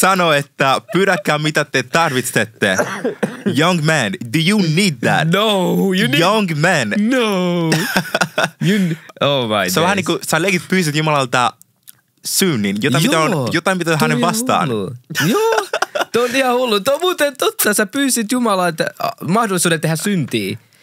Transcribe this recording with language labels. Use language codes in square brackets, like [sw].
[fi] sanoo, että pyydäkää mitä te tarvitsette. [en] Young man, do you need that? No, you need... Young man. No. Oh my [fi] se on vähän niin kuin sä leikit pyysit Jumalalta synnin, jotain mitä hänen vastaan. Joo. Tuo on ihan hullu. Tuo on muuten totta. Sä pyysit Jumalalta mahdollisuuden tehdä syntiä.